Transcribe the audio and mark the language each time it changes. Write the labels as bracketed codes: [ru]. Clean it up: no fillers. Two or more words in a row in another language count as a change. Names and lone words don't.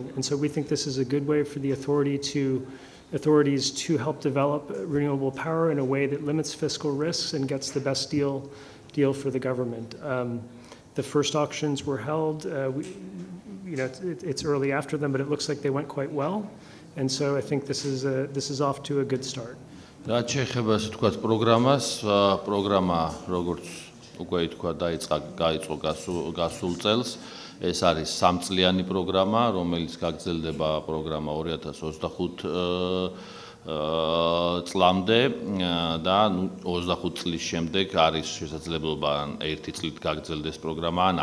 [en] And so we think this is a good way for the authorities to help develop renewable power in a way that limits fiscal risks and gets the best deal for the government. The first auctions were held. It's early after them, but it looks like they went quite well. And so I think this is off to a good start. [ka] რაც შეეხება ასე თქვათ პროგრამას, პროგრამა როგორც უკვე თქვა დაიწყო გასულ წელს. ეს არის 3-წლიანი პროგრამა, რომელიც გაგრძელდება პროგრამა 2025 წლამდე და 25 წლის შემდეგ არის შესაძლებლობა ერთი წლით გაგრძელდეს პროგრამა ან